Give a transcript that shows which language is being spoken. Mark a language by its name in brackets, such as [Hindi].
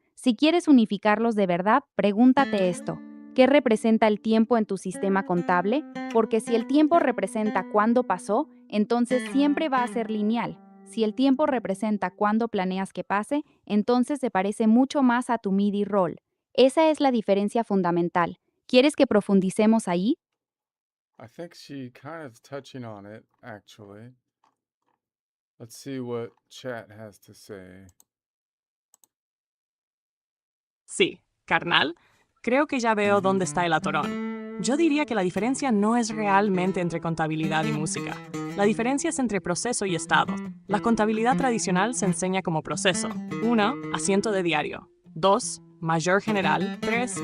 [Spanish] Si quieres unificarlos de verdad, pregúntate esto. ¿Qué representa el tiempo en tu sistema contable? Porque si el tiempo representa cuándo pasó, entonces siempre va a ser lineal. Si el tiempo representa cuándo planeas que pase, entonces se parece mucho más a tu MIDI roll. Esa es la diferencia fundamental. ¿Quieres que profundicemos ahí? [English] I think she kind of touching on it, actually. Let's see what chat has to say. [Spanish] Sí, carnal, creo que ya veo dónde está el atorón. Yo diría que la diferencia no es realmente entre contabilidad y música. La diferencia es entre proceso y estado. La contabilidad tradicional se enseña como proceso. 1. Asiento de diario. 2. Mayor general. 3.